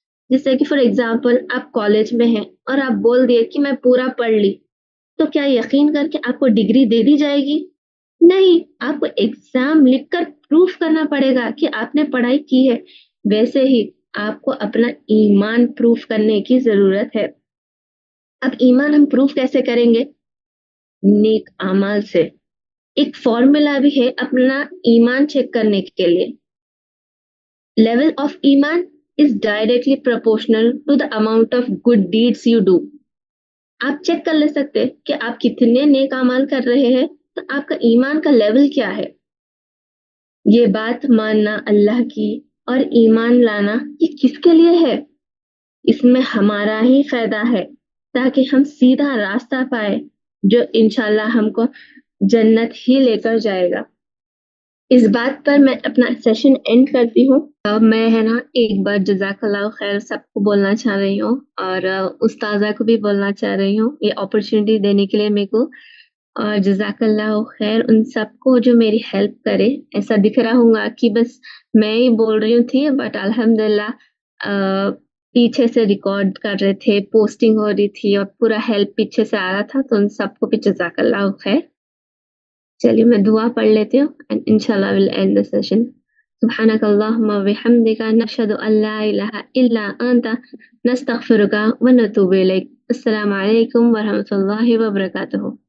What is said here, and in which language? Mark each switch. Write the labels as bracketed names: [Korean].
[Urdu] جیسے کہ for example آپ کالج میں ہیں اور آپ بول دیے کہ میں پورا پڑھ لی، تو کیا یقین کر کے آپ کو ڈگری دے دی جائے گی؟ نہیں، آپ کو ایگزام لکھ کر پروف کرنا پڑے گا کہ آپ نے پڑھائی کی ہے. ویسے ہی آپ کو اپنا ایمان پروف کرنے کی ضرورت ہے. اب ایمان ہم پروف کیسے کریں گے؟ نیک اعمال سے. ایک فارمولا بھی ہے اپنا ایمان چیک کرنے کے لیے. [English] Level of ایمان is directly proportional to the amount of good deeds you do. [Urdu] آپ چیک کر لے سکتے کہ آپ کتنے نیک اعمال کر رہے ہیں تو آپ کا ایمان کا لیول کیا ہے. یہ بات ماننا اللہ کی اور ایمان لانا یہ کس کے لیے ہے؟ اس میں ہمارا ہی فائدہ ہے تاکہ ہم سیدھا راستہ پائے جو انشاءاللہ ہم کو جنت ہی لے کر جائے گا. اس بات پر میں اپنا سیشن اینڈ کرتی ہوں. میں ہے نا ایک بار جزاک اللہ خیر سب کو بولنا چاہ رہی ہوں اور استاذہ کو بھی بولنا چاہ رہی ہوں یہ اپرچونٹی دینے کے لیے میرے کو. اور جزاک اللہ خیر ان سب کو جو میری ہیلپ کرے. ایسا دکھ رہا ہوں گا کہ بس میں ہی بول رہی ہوں تھی، بٹ الحمدللہ پیچھے سے ریکارڈ کر رہے تھے، پوسٹنگ ہو رہی تھی اور پورا ہیلپ پیچھے سے آ رہا تھا، تو ان سب کو بھی جزاک اللہ خیر. چلیے میں دعا پڑھ لیتی ہوں [English] and inshallah I will end the session. [Arabic] سبحانك اللهم وبحمدك نشهد أن لا إله إلا أنت نستغفرك ونتوب إليك. السلام عليكم ورحمة الله وبركاته.